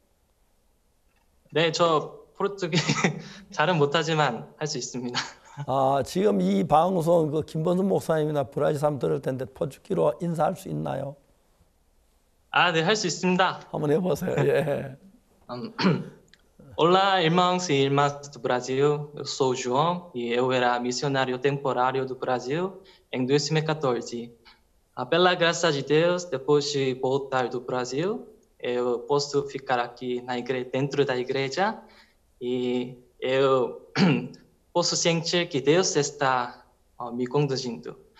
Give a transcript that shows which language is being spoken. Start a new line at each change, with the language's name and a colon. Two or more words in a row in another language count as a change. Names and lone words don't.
Korean: 네, 저 포르투기 잘은 못하지만 할 수 있습니다. 지금 이 방송 그 김범수 목사님이나 브라질 사람 들을 텐데 포르투기로 인사할 수 있나요? 네, 할 수 있습니다. 한번 해보세요. 예.
Portuguese: Olá, irmãos e irmãs do Brasil. Eu sou o João e eu era missionário temporário do Brasil em 2014. Pela graça de Deus, depois de voltar do Brasil, eu posso ficar aqui dentro da igreja e eu posso sentir que Deus está me conduzindo.